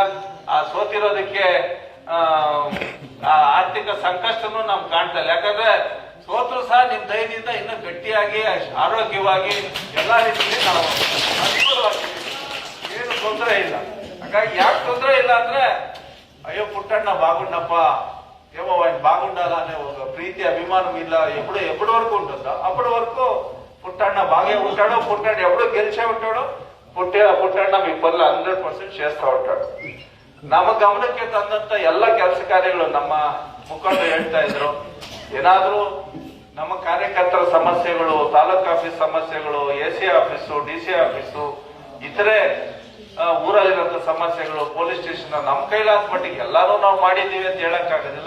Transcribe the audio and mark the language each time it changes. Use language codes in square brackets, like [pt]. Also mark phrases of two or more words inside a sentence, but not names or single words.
[kn] ಆ ಸೋತಿರೋದಕ್ಕೆ ಆರ್ಥಿಕ ಸಂಕಷ್ಟನೂ ನಮ್ಗೆ ಕಾಣ್ತಾ ಇಲ್ಲ. ಯಾಕಂದ್ರೆ ಸೋತ್ರು ಸಹ ನಿಮ್ ದಯದಿಂದ ಇನ್ನೂ ಗಟ್ಟಿಯಾಗಿ ಆರೋಗ್ಯವಾಗಿ ಎಲ್ಲಾ ರೀತಿಯಲ್ಲಿ ನಾವು ಅನುಕೂಲವಾಗಿದ್ದೀವಿ. ಏನು ತೊಂದರೆ ಇಲ್ಲ. ಹಾಗಾಗಿ ಯಾಕೆ ತೊಂದರೆ ಇಲ್ಲ ಅಂದ್ರೆ ಅಯ್ಯೋ ಪುಟ್ಟಣ್ಣ [te] ಬಾಗುಂಡಪ್ಪ ఏమో ఆయన బాగుండాలనే ఒక ప్రీతి అభిమానం ఇలా ఎప్పటి వరకు ఉంటుందో అప్పటి వరకు పుట్టಣ್ಣ బాగే ఉంటాడో, పుట్టಣ್ಣ ఎప్పుడు గెలిచే ఉంటాడో, పుట్టಣ್ಣ మీ పనులు 100% చేస్తా ఉంటాడు. [kn] ನಮ್ಮ ಗಮನಕ್ಕೆ ತಂದಂತ ಎಲ್ಲ ಕೆಲಸ ಕಾರ್ಯಗಳು ನಮ್ಮ ಮುಖಂಡರು ಹೇಳ್ತಾ ಇದ್ರು. ಏನಾದ್ರೂ ನಮ್ಮ ಕಾರ್ಯಕರ್ತರ ಸಮಸ್ಯೆಗಳು, ತಾಲೂಕ್ ಆಫೀಸ್ ಸಮಸ್ಯೆಗಳು, [en] AC office, DC office, [kn] ಇತರೆ ಊರಲ್ಲಿರುವಂತ ಸಮಸ್ಯೆಗಳು, [en] police station, [kn] ನಮ್ಮ ಕೈಲಾದ ಮಟ್ಟಿಗೆ ಎಲ್ಲಾನು ನಾವು ಮಾಡಿದೀವಿ ಅಂತ ಹೇಳಕ್ ಆಗೋದಿಲ್ಲ.